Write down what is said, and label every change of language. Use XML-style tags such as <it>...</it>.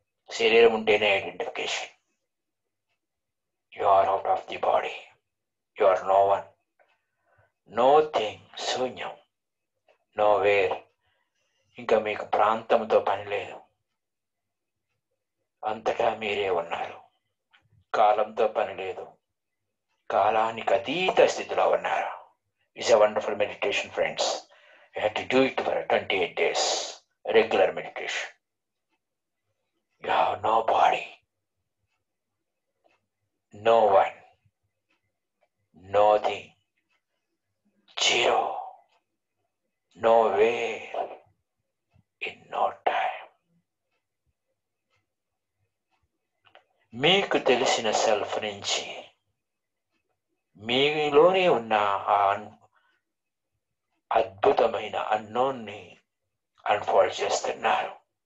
<te>శరీరం ఉంటేనే identification.</te> <en>You are out of the body, you are no one, no thing, శూన్యం, nowhere.</en> <te>ఇంకా మీకు ప్రాంతంతో పని లేదు, అంతటా మీరే ఉన్నారు. కాలంతో పని లేదు, కాలానికి అతీత స్థితిలో ఉన్నారు.</te> <en>It's a wonderful meditation friends. You have to do it for 28 days, regular meditation. You have no body, no one, nothing, zero, nowhere, in no time.</en> <te>మీకు తెలిసిన సెల్ఫ్ నుంచి మీలోనే ఉన్న ఆ అద్భుతమైన అన్నోన్ని అన్ఫోల్డ్ చేస్తున్నారు.</te>